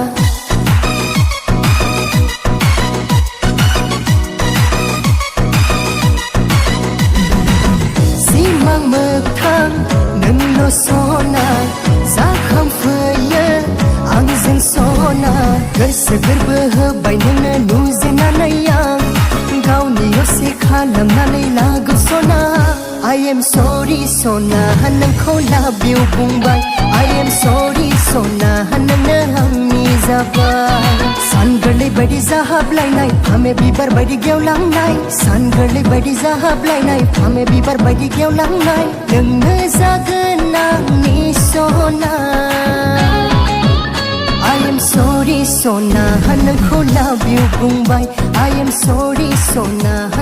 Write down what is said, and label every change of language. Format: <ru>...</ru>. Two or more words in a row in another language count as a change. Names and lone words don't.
<brx>सिमां मोगथां नोंल' सना जाखांफैयो आंजों सना गोसो गोरबो होबाय नोंनो नुजेननानै आं गावनि असे खालामनानै लागौ सना</brx> <en>I am sorry</en> <brx>सना नोंखौ love you बुंबाय</brx> <en>I am sorry</en> <brx>सना नोंनो आंनि जाबाय सान गोरलै बायदि जाहाबलायनाय फामे बिबार बायदि गेवलांनाय सान गोरलै बायदि जाहाबलायनाय फामे बिबार बायदि गेवलांनाय नोंनो जागोन आंनि सना I am sorry सना नोंखौ</brx> <en>love you</en> <brx>बुंबाय</brx> <en>I am sorry</en> <brx>सना</brx>